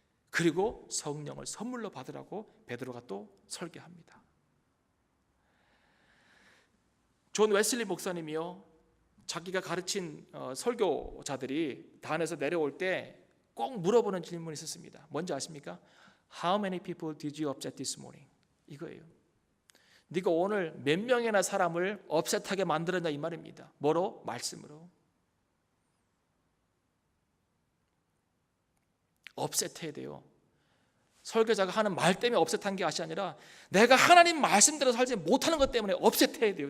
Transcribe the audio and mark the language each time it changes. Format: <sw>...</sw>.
<ko>그리고 성령을 선물로 받으라고 베드로가 또 설교합니다. 존 웨슬리 목사님이요, 자기가 가르친 설교자들이 단에서 내려올 때 꼭 물어보는 질문이 있었습니다. 뭔지 아십니까?</ko> <en>How many people did you upset this morning?</en> <ko>이거예요. 네가 오늘 몇 명이나 사람을 업셋하게 만들었냐 이 말입니다. 뭐로? 말씀으로. 업셋해야 돼요. 설교자가 하는 말 때문에 업셋한 게 아니라 내가 하나님 말씀대로 살지 못하는 것 때문에 업셋해야 돼요.</ko>